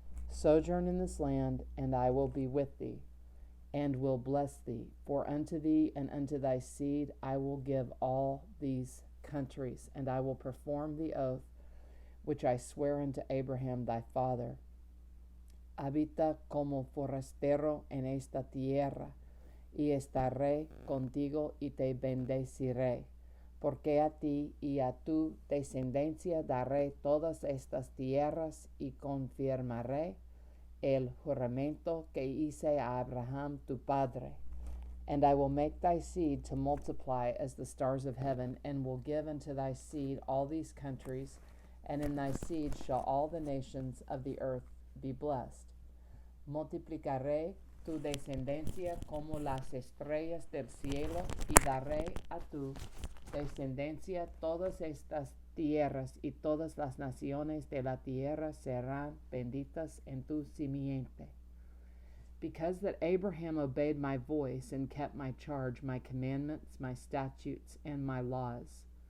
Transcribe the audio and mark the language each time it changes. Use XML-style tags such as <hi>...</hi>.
<en>Sojourn in this land, and I will be with thee, and will bless thee. For unto thee and unto thy seed I will give all these countries, and I will perform the oath which I swear unto Abraham thy father.</en> <es>Habita como forastero en esta tierra, y estaré contigo y te bendeciré, porque a ti y a tu descendencia daré todas estas tierras y confirmaré el juramento que hice a Abraham tu padre.</es> <en>And I will make thy seed to multiply as the stars of heaven, and will give unto thy seed all these countries, and in thy seed shall all the nations of the earth be blessed.</en> <es>Multiplicaré tu descendencia como las estrellas del cielo, y daré a tu descendencia todas estas tierras, y todas las naciones de la tierra serán benditas en tu simiente.</es> <en>Because that Abraham obeyed my voice and kept my charge, my commandments, my statutes, and my laws.</en>